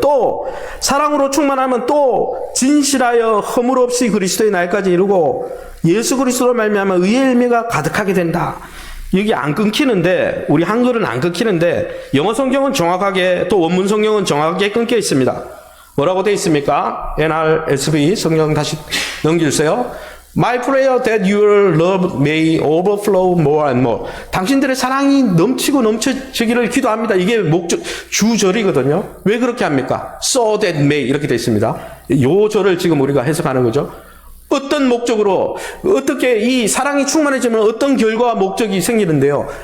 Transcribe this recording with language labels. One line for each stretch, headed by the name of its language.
Korean: 또 사랑으로 충만하면 또 진실하여 허물 없이 그리스도의 날까지 이루고 예수 그리스도로 말미암아 의의 열매가 가득하게 된다. 여기 안 끊기는데, 우리 한글은 안 끊기는데 영어 성경은 정확하게, 또 원문 성경은 정확하게 끊겨 있습니다. 뭐라고 되어 있습니까? NRSV 성경 다시 넘겨주세요.
English: My prayer that your love may overflow more and more.
Korean: 당신들의 사랑이 넘치고 넘쳐지기를 기도합니다. 이게 목적, 주절이거든요. 왜 그렇게 합니까? So that may 이렇게 되어 있습니다. 요 절을 지금 우리가 해석하는 거죠. 어떤 목적으로, 어떻게 이 사랑이 충만해지면 어떤 결과와 목적이 생기는데요.